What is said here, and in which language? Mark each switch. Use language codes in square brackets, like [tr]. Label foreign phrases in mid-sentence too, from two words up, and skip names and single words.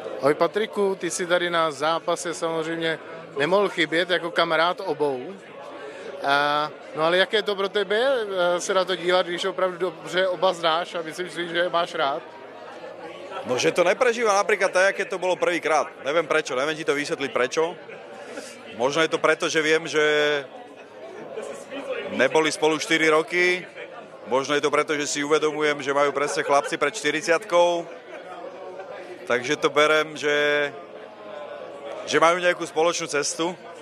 [cs] Ahoj Patriku, ty si tady na zápase samozřejmě nemohl chybět jako kamarád obou. No ale jaké to pro tebe se na to dívat, když opravdu dobře oba znáš a myslím si, že je máš rád? [sk] No, že to neprežívam napríklad tak, aké to bolo prvýkrát. Neviem prečo, neviem ti to vysvetliť prečo. Možno je to preto, že viem, že neboli spolu 4 roky. Možno je to preto, že si uvedomujem, že majú presne chlapci pred 40-kou. Takže to berem, že majú nejakú spoločnú cestu.